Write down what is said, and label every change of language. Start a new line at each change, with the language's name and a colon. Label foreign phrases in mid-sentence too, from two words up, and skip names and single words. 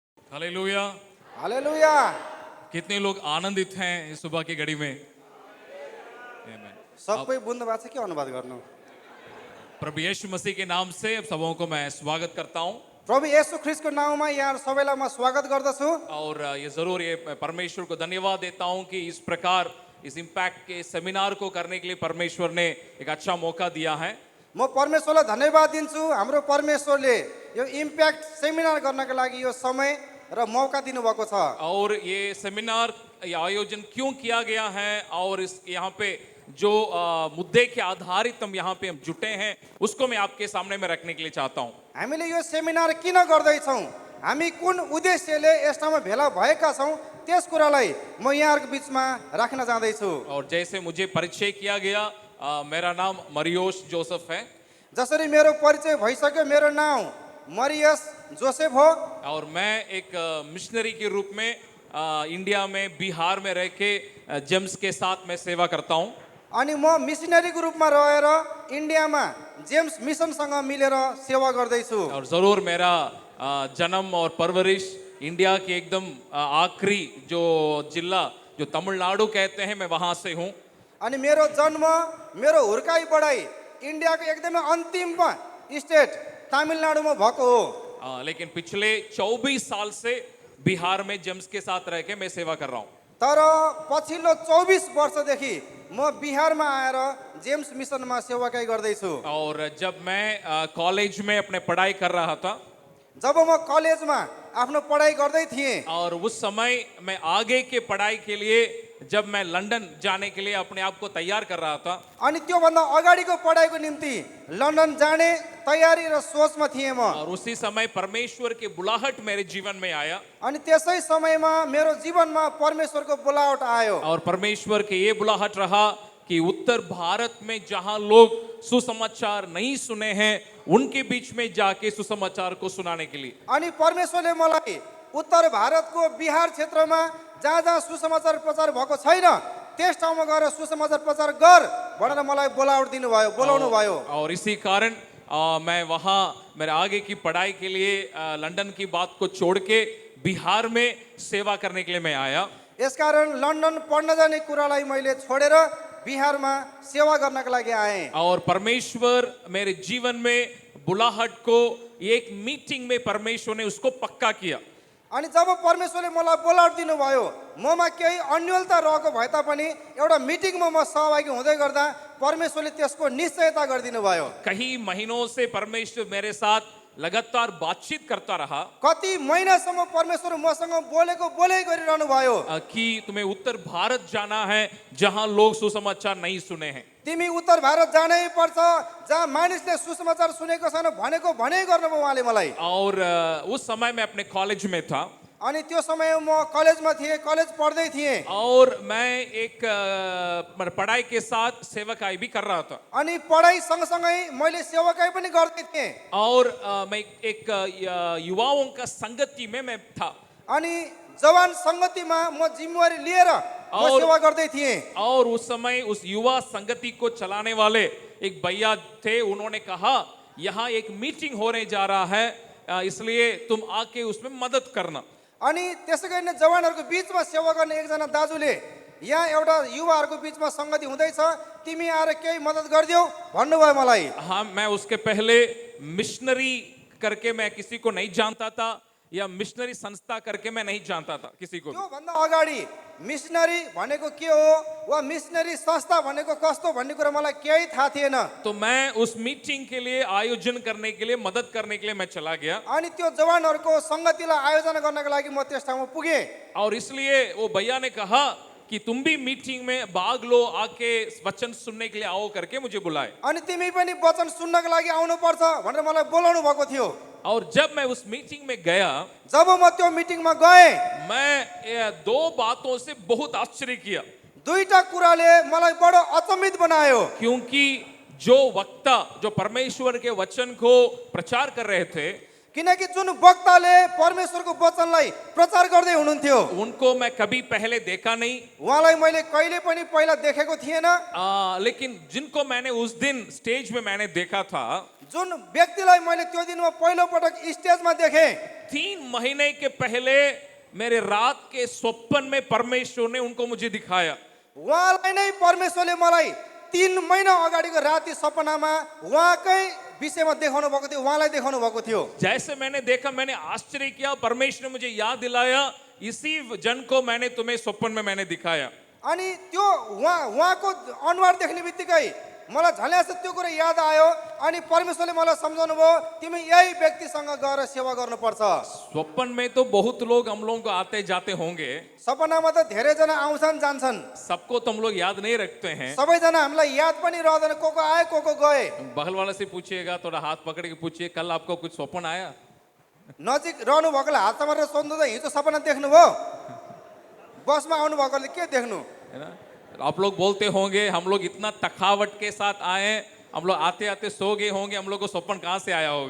Hindi: हालेलुया। हालेलुया। कितने लोग आनंदित हैं इस सुबह की घड़ी में? आमीन।
Nepali: सबै बुझ्नु भएको छ के अनुवाद गर्नु?
Hindi: प्रभु यीशु मसीह के नाम से अब सबों को मैं स्वागत करता हूं।
Nepali: प्रभु येशू ख्रिस्टको नाउँमा यहाँ सबैलाई म स्वागत गर्दछु
Hindi: और ये जरूर ये परमेश्वर को धन्यवाद देता हूं कि इस प्रकार इस इम्पैक्ट के सेमिनार को करने के लिए परमेश्वर ने एक अच्छा मौका दिया है।
Nepali: म परमेश्वरलाई धन्यवाद दिन्छु। हाम्रो परमेश्वरले यो इम्प्याक्ट सेमिनार गर्नको लागि यो समय र मौका दिनुभएको छ।
Hindi: और ये सेमिनार ये आयोजन क्यों किया गया है और इस यहाँ पे जो मुद्दे के आधारित हम यहाँ पे हम जुटे हैं उसको मैं आपके सामने में रखने के लिए चाहता हूँ।
Nepali: हामीले यो सेमिनार किन गर्दैछौँ, हामी कुन उद्देश्यले यस ठाउँमा भेला भएका छौँ, त्यस कुरालाई म यहाँहरूको बिचमा राख्न जाँदैछु।
Hindi: और जैसे मुझे परिचय किया गया, मेरा नाम मरियोस जोसेफ है
Nepali: जसरी मेरो परिचय भइसक्यो, मेरो नाम मरियस जोसेफ हो
Hindi: और मैं एक मिशनरी के रूप में इंडिया में बिहार में रह के जेम्स के साथ मैं सेवा करता हूँ।
Nepali: अनि म मिसनरीको रूपमा रहेर इन्डियामा जेम्स मिसनसँग मिलेर सेवा गर्दैछु।
Hindi: और जरूर मेरा जन्म और परवरिश इंडिया के एकदम आखिरी जो जिला जो तमिलनाडु कहते हैं मैं वहाँ से हूँ।
Nepali: अनि मेरो जन्म, मेरो हुर्काई बढाइ इन्डियाको एकदमै अन्तिममा स्टेट तमिलनाडुमा भएको हो।
Hindi: लेकिन पिछले 24 साल से बिहार में जेम्स के साथ रह के मैं सेवा कर रहा हूँ।
Nepali: तर पछिल्लो 24 वर्षदेखि म बिहारमा आएर जेम्स मिसनमा सेवाकाई गर्दैछु।
Hindi: और जब मैं कॉलेज में अपने पढ़ाई कर रहा था
Nepali: जब म कलेजमा आफ्नो पढाइ गर्दै थिएँ
Hindi: और उस समय मैं आगे के पढ़ाई के लिए जब मैं लंदन जाने के लिए अपने आप को तैयार कर रहा था
Nepali: अनि त्योभन्दा अगाडिको पढाइको निम्ति लन्डन जाने तयारी र सोचमा थिएँ म।
Hindi: और उसी समय परमेश्वर की बुलाहट मेरे जीवन में आया
Nepali: अनि त्यसै समयमा मेरो जीवनमा परमेश्वरको बोलावट आयो
Hindi: और परमेश्वर के ये बुलाहट रहा कि उत्तर भारत में जहां लोग सुसमाचार नहीं सुने हैं उनके बीच में जाके सुसमाचार को सुनाने के लिए।
Nepali: अनि परमेश्वरले मलाई उत्तर भारतको बिहार क्षेत्रमा जहाँ जहाँ सुसमाचार प्रचार भएको छैन त्यस ठाउँमा गएर सुसमाचार प्रचार गर भनेर मलाई बोलावट दिनुभयो, बोलाउनु भयो।
Hindi: और इसी कारण मैं वहाँ मेरे आगे की पढ़ाई के लिए लंदन की बात को छोड़ के बिहार में सेवा करने के लिए मैं आया।
Nepali: यसकारण लन्डन पढ्न जाने कुरालाई मैले छोडेर बिहारमा सेवा गर्नका लागि आएँ।
Hindi: और परमेश्वर मेरे जीवन में बुलाहट को एक मीटिंग में परमेश्वर ने उसको पक्का किया।
Nepali: अनि जब परमेश्वरले मलाई बोलावट दिनुभयो, ममा केही अन्योलता रहेको भए तापनि एउटा मिटिङमा म सहभागी हुँदै गर्दा परमेश्वरले त्यसको निश्चयता गरिदिनु भयो।
Hindi: कई महीनों से परमेश्वर मेरे साथ लगातार बातचीत करता रहा
Nepali: कति महिनासम्म परमेश्वर मसँग बोलेको बोलै गरिरहनु भयो
Hindi: कि तुम्हें उत्तर भारत जाना है जहां लोग सुसमाचार नहीं सुने हैं।
Nepali: तिमी उत्तर भारत जानै पर्छ जहाँ मानिसले सुसमाचार सुनेको छैन भनेको भनै गर्नुभयो उहाँले मलाई।
Hindi: और उस समय मैं अपने कॉलेज में था
Nepali: अनि त्यो समय म कलेजमा थिएँ, कलेज पढ्दै थिएँ
Hindi: और मैं एक पढ़ाई के साथ सेवकाई भी कर रहा था
Nepali: अनि पढाइ सँगसँगै मैले सेवाकाई पनि गर्दै थिएँ
Hindi: और मैं एक युवाओं का संगति में मैं था
Nepali: अनि जवान संगतिमा म जिम्मेवारी लिएर म सेवा गर्दै थिएँ।
Hindi: और उस समय उस युवा संगति को चलाने वाले एक भैया थे, उन्होंने कहा यहाँ एक मीटिंग होने जा रहा है इसलिए तुम आके उसमें मदद करना।
Nepali: अनि त्यसै गरी नै जवानहरूको बिचमा सेवा गर्ने एकजना दाजुले यहाँ एउटा युवाहरूको बिचमा संगति हुँदैछ, तिमी आएर केही मद्दत गरिदेऊ भन्नुभयो मलाई।
Hindi: हाँ, मैं उसके पहले मिशनरी करके मैं किसी को नहीं जानता था या मिशनरी संस्था करके मैं नहीं जानता था किसी को।
Nepali: त्योभन्दा अगाडि मिशनरी भनेको के हो वा मिशनरी संस्था भनेको कस्तो भन्ने कुरा मलाई केही थाहा थिएन।
Hindi: तो मैं उस मीटिंग के लिए आयोजन करने के लिए मदद करने के लिए मैं चला गया
Nepali: अनि त्यो जवानहरूको संगतिलाई आयोजना गर्नको लागि म त्यस ठाउँमा पुगेँ।
Hindi: और इसलिए वो भैया ने कहा कि तुम भी मीटिंग में भाग लो, आके वचन सुनने के लिए आओ करके मुझे बुलाए।
Nepali: अनि तिमी पनि वचन सुन्नको लागि आउनुपर्छ भनेर मलाई बोलाउनु भएको थियो।
Hindi: और जब मैं उस मीटिंग में गया
Nepali: जब म त्यो मिटिङमा गएँ
Hindi: मैं दो बातों से बहुत आश्चर्य किया
Nepali: दुईटा कुराले मलाई बडो अचम्मित बनायो।
Hindi: क्योंकि जो वक्ता जो परमेश्वर के वचन को प्रचार कर रहे थे
Nepali: किनकि जुन वक्ताले परमेश्वरको वचनलाई प्रचार गर्दै हुनुहुन्थ्यो
Hindi: उनको मैं कभी पहले देखा नहीं,
Nepali: उहाँलाई मैले कहिले पनि पहिला देखेको थिएन।
Hindi: लेकिन जिनको मैंने उस दिन स्टेज में मैंने देखा था
Nepali: जुन व्यक्तिलाई मैले त्यो दिनमा पहिलो पटक स्टेजमा देखेँ
Hindi: 3 महीने के पहले मेरे रात के स्वप्न में परमेश्वर ने उनको मुझे दिखाया।
Nepali: उहाँलाई नै परमेश्वरले मलाई 3 महिना अगाडिको राति सपनामा उहाँकै विषयमा देखाउनु भएको थियो, उहाँलाई देखाउनु भएको थियो।
Hindi: जैसे मैंने देखा मैंने आश्चर्य किया, परमेश्वर ने मुझे याद दिलाया इसी जन को मैंने तुम्हें स्वप्न में मैंने दिखाया।
Nepali: अनि त्यो उहाँको अनुहार देख्ने बित्तिकै मलाई झल्यास त्यो कुरा याद आयो अनि परमेश्वरले मलाई सम्झाउनु भयो तिमी यही व्यक्तिसँग गएर सेवा गर्नुपर्छ।
Hindi: स्वप्न में तो बहुत लोग हम लोगों को आते जाते होंगे,
Nepali: सपनामा त धेरैजना आउँछन् जान्छन्,
Hindi: सबको तो हम लोग याद नहीं रखते हैं।
Nepali: सबैजना हामीलाई याद पनि रहँदैन, को आए को गए।
Hindi: बगल वाले से पूछिएगा, थोड़ा हाथ पकड़ के पूछिए कल आपको कुछ स्वप्न आया?
Nepali: नजिक रहनु भएकोले हात समारेर सोध्नु त हिजो सपना देख्नुभयो? बसमा आउनु भएकोले के देख्नु?
Hindi: है ना? आप लोग बोलते होंगे हम लोग इतना थकावट के साथ आए, हम लोग आते आते सो गए होंगे, हम लोग को स्वप्न कहाँ से आया होगा?